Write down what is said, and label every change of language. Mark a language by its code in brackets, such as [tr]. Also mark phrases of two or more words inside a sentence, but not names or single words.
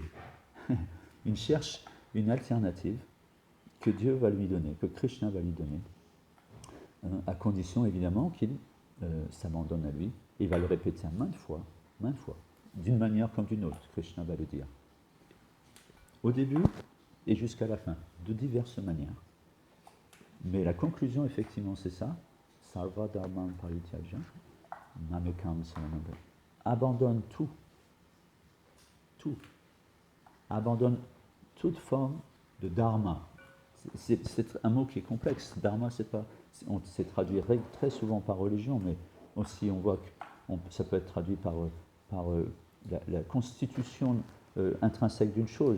[fr] Il cherche une alternative que Dieu va lui donner, que Krishna va lui donner, à condition évidemment qu'il s'abandonne à lui. Il va le répéter maintes fois, d'une manière comme d'une autre, Krishna va le dire. Au début et jusqu'à la fin, de diverses manières. Mais la conclusion, effectivement, c'est ça. [sa] Sarva dharman parityaja, mamekam saranam. [fr] Abandonne tout. Tout. Abandonne toute forme de dharma. C'est un mot qui est complexe. Dharma, c'est traduit très souvent par religion, mais aussi on voit que ça peut être traduit par la constitution intrinsèque d'une chose.